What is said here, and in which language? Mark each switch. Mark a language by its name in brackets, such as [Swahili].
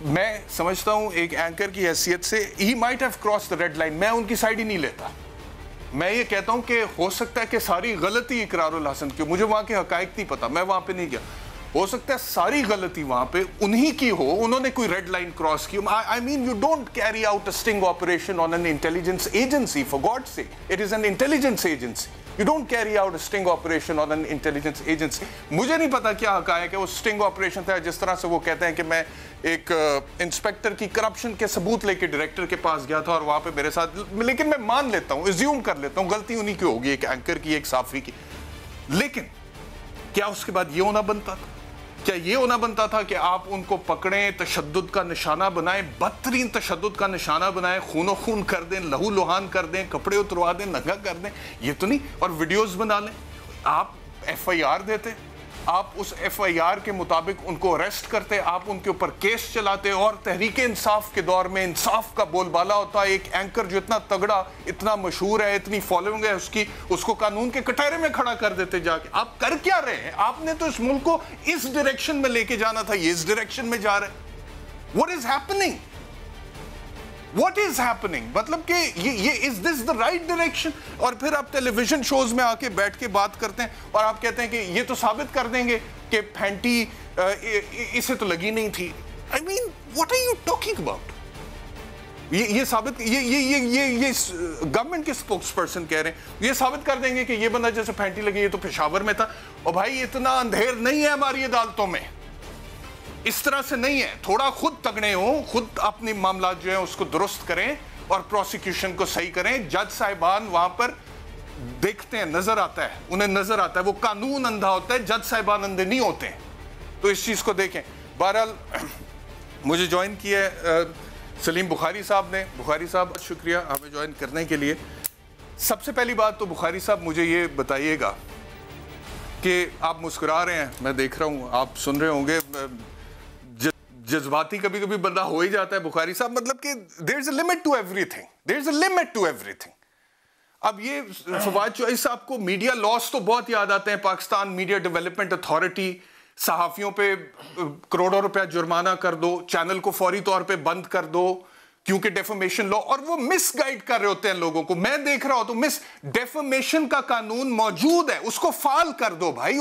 [Urdu] میں سمجھتا ہوں ایک اینکر کی حیثیت سے [English] He might have cross the red line. [Urdu] میں ان کی سائڈ ہی نہیں لیتا. میں یہ کہتا ہوں کہ ہو سکتا ہے کہ ساری غلطی اقرار الحسن کی, مجھے وہاں کے حقائق نہیں پتا, میں وہاں پہ نہیں گیا, ہو سکتا ہے ساری غلطی وہاں پہ انہی کی ہو, انہوں نے کوئی ریڈ لائن کراس کی. [English] I mean you don't carry out a sting operation on an intelligence agency, for God's sake. It is an intelligence agency. You don't carry out a sting operation on an intelligence agency. [Urdu] مجھے نہیں پتا کیا حقائق ہے. وہ sting operation تھا جس طرح سے وہ کہتے ہیں کہ میں ایک انسپیکٹر کی کرپشن کے ثبوت لے کے ڈائریکٹر کے پاس گیا تھا اور وہاں پہ میرے ساتھ, لیکن میں مان لیتا ہوں, ایزیوم کر لیتا ہوں غلطی انہی کی ہوگی, ایک اینکر کی, ایک صحافی کی. لیکن کیا اس کے بعد یہ ہونا بنتا تھا؟ کیا یہ ہونا بنتا تھا کہ آپ ان کو پکڑیں, تشدد کا نشانہ بنائیں, بدترین تشدد کا نشانہ بنائیں, خون و خون کر دیں, لہو لہان کر دیں, کپڑے اتروا دیں, ننگا کر دیں؟ یہ تو نہیں. اور ویڈیوز بنا لیں. آپ ایف آئی آر دیتے, آپ اس ایف آئی آر کے مطابق ان کو اریسٹ کرتے, آپ ان کے اوپر کیس چلاتے, اور تحریک انصاف کے دور میں انصاف کا بول بالا ہوتا ہے. ایک اینکر جو اتنا تگڑا, اتنا مشہور ہے, اتنی فالوئنگ ہے اس کی, اس کو قانون کے کٹہرے میں کھڑا کر دیتے جا کے. آپ کر کیا رہے ہیں؟ آپ نے تو اس ملک کو اس ڈائریکشن میں لے کے جانا تھا, یہ اس ڈائریکشن میں جا رہے ہیں. [English] What is happening? What is happening? [Urdu] مطلب کہ یہ [English] is this the right direction? [Urdu] اور پھر آپ ٹیلی ویژن شوز میں آ کے بیٹھ کے بات کرتے ہیں اور آپ کہتے ہیں کہ یہ تو ثابت کر دیں گے کہ پھینٹی اسے تو لگی نہیں تھی. [English] I mean, what are you talking about? [Urdu] یہ ثابت, یہ گورنمنٹ کے اسپوکس پرسن کہہ رہے ہیں, یہ ثابت کر دیں گے کہ یہ بندہ جیسے پھینٹی لگی, یہ تو پشاور میں تھا. اور بھائی اتنا اندھیر نہیں ہے ہماری عدالتوں میں, اس طرح سے نہیں ہے. تھوڑا خود تگڑے ہوں, خود اپنی معاملات جو ہیں اس کو درست کریں اور پروسیکیوشن کو صحیح کریں. جج صاحبان وہاں پر دیکھتے ہیں, نظر آتا ہے, انہیں نظر آتا ہے, وہ قانون اندھا ہوتا ہے, جج صاحبان اندھے نہیں ہوتے ہیں. تو اس چیز کو دیکھیں. بہرحال مجھے جوائن کیا ہے سلیم بخاری صاحب نے. بخاری صاحب شکریہ ہمیں جوائن کرنے کے لیے. سب سے پہلی بات تو بخاری صاحب مجھے یہ بتائیے گا کہ آپ مسکرا رہے ہیں, میں دیکھ رہا ہوں, آپ سن رہے ہوں گے, جذباتی کبھی کبھی بندہ ہو ہی جاتا ہے بخاری صاحب. مطلب کہ [English] there is a limit to everything. There is a limit to everything. [Urdu] اب یہ فواد چوہدری صاحب کو میڈیا لاس تو بہت یاد آتے ہیں. پاکستان میڈیا ڈیولپمنٹ اتھارٹی, صحافیوں پہ کروڑوں روپیہ جرمانہ کر دو, چینل کو فوری طور پہ بند کر دو کیونکہ ڈیفیمیشن لا, اور وہ مس گائیڈ کر رہے ہوتے ہیں لوگوں کو. میں دیکھ رہا ہوتا ہوں, ڈیفیمیشن کا قانون موجود ہے, اس کو فعال کر دو بھائی.